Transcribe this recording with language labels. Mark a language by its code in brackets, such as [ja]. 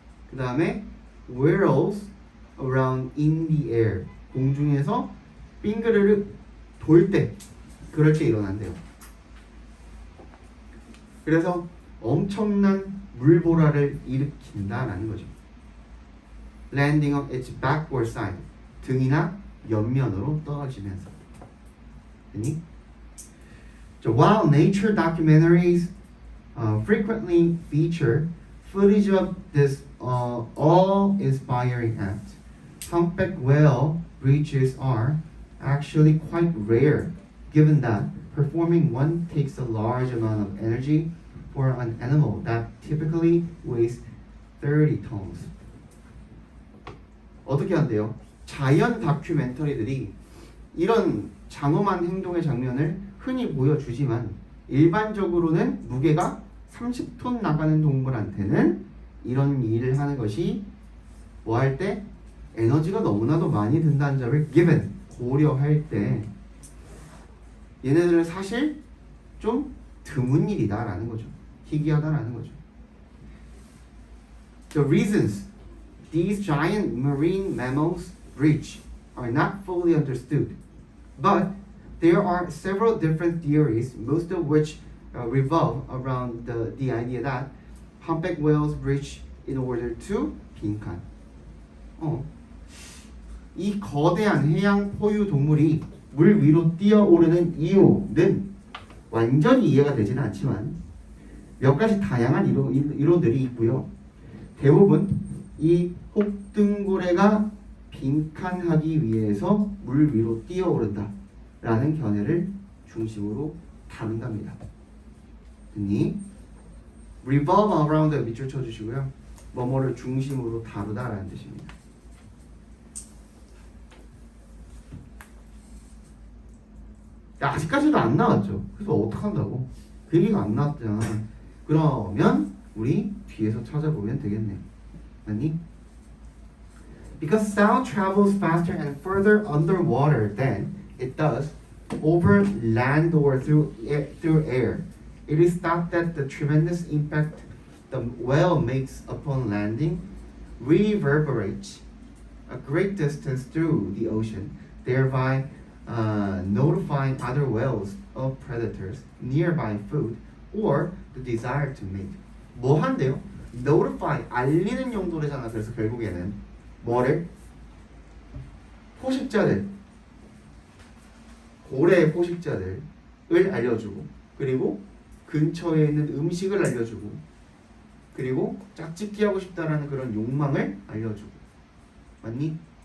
[ko] 그 다음에 [en] whirls around in the air [ko] 공중에서 빙그르르 돌 때 그럴 때 일어난대요. 그래서 엄청난 물보라를 일으킨다라는 거죠. [en] landing on its backward side [ko] 등이나 옆면으로 떨어지면서. 됐니? [en] So while nature documentaries frequently feature footage of this awe-inspiring act, humpback whale breaches are actually quite rare, given that performing one takes a large amount of energy for an animal that typically weighs 30 tons. [ko] 어떻게 한대요? 자연 다큐멘터리들이 이런 장엄한 행동의 장면을 흔히 보여주지만 일반적으로는 무게가 30톤 나가는 동물한테는 이런 일을 하는 것이 뭐 할 때 에너지가 너무나도 많이 든다는 점을 given 고려할 때 얘네들은 사실 좀 드문 일이다라는 거죠. 희귀하다라는 거죠. [en] The reasons these giant marine mammals breach are not fully understood, but there are several different theories, most of which revolve around the idea that humpback whales breach in order to 빈칸. [ko] 이 거대한 해양 포유 동물이 물 위로 뛰어오르는 이유는 완전히 이해가 되지는 않지만 몇 가지 다양한 이론들이 있고요. 대부분 이 혹등고래가 빈칸하기 위해서 물 위로 뛰어오른다 라는 견해를 중심으로 다룬답니다. 됐니? [en] revolve around [ko] 밑줄 쳐주시고요. 뭐뭐를 중심으로 다루다 라는 뜻입니다. 아직까지도 안 나왔죠. 그래서 어떡한다고? 그 얘기가 안 나왔잖아. 그러면 우리 뒤에서 찾아보면 되겠네. 맞니? [en] Because sound travels faster and further underwater than it does over land or through air, it is thought that the tremendous impact the whale makes upon landing reverberates a great distance through the ocean, thereby notifying other whales of predators, nearby food, or the desire to mate. [ko] 뭐 한대요? notify, 알리는 용도래잖아. 그래서 결국에는 뭐를? 포식자들, 고래의 포식자들을 알려주고, 그리고 근처에 있는 음식을 알려주고, 그리고 짝짓기 하고 싶다라는 그런 욕망을 알려주고. 맞니?